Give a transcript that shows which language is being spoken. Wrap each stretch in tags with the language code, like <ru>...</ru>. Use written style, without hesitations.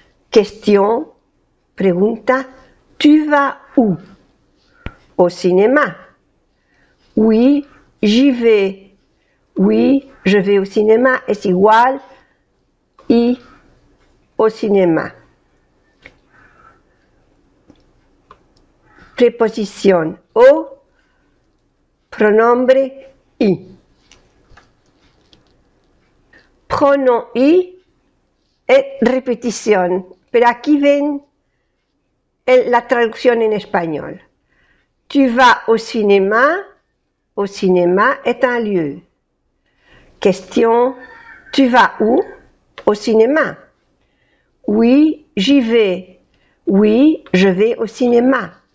<fr>Question, pregunta, tu vas où? Au cinéma. Oui, j'y vais. Oui, je vais au cinéma est igual y au cinéma.</fr> <es>Preposición o, pronombre y. Pronom y es repetición, pero aquí ven la traducción en español.</es> <fr>Tu vas au cinéma est un lieu. Question, tu vas où? Au cinéma. Oui, j'y vais. Oui, je vais au cinéma.</fr>